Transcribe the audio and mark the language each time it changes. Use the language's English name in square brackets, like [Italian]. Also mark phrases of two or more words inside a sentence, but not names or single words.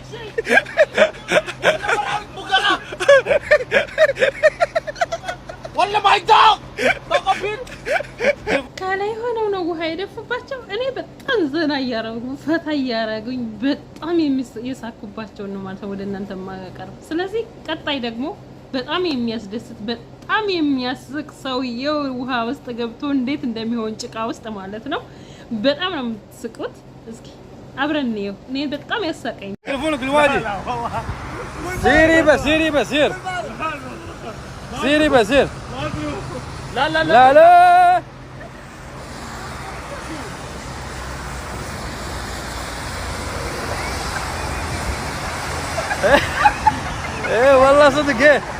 [Arabic] ولا [Amharic] ከላይ ሆነው ነው ውሃ የደፉባቸው። እኔ በጣም ዘና እያረጉ ፈታ እያረጉኝ በጣም የሳኩባቸው ነው ማለት ወደ እናንተ ማቀርብ። ስለዚህ ቀጣይ ደግሞ በጣም የሚያስደስት በጣም የሚያስቅ ሰውየው ውሃ ውስጥ ገብቶ እንዴት እንደሚሆን ጭቃ ውስጥ ማለት ነው። በጣም ነው የምትስቁት። እስኪ አብረን እንየው። እኔ በጣም ያሳቀኝ [Arabic] تليفونك الوادي سيري بس سيري بس سير سيري بس سير لا لا لا لا ايه والله صدق ايه